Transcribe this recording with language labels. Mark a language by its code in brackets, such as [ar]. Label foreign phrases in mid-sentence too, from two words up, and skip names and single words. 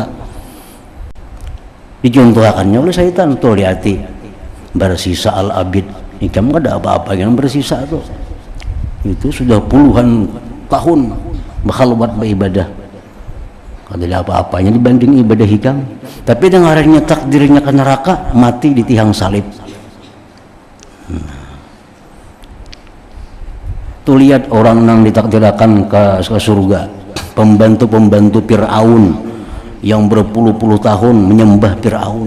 [bjn] Dicontohkannya oleh syaitan, tuh lihati bersisa al-abid, ikam ada apa-apa yang bersisa tuh. Itu sudah puluhan tahun berkhalwat beribadah, kada ada apa-apanya dibanding ibadah ikam. [id] Tapi dengarannya takdirnya ke neraka, mati di tiang salib. Tuh lihat orang yang ditakdirkan ke surga, pembantu-pembantu Fir'aun yang berpuluh-puluh tahun menyembah Fir'aun.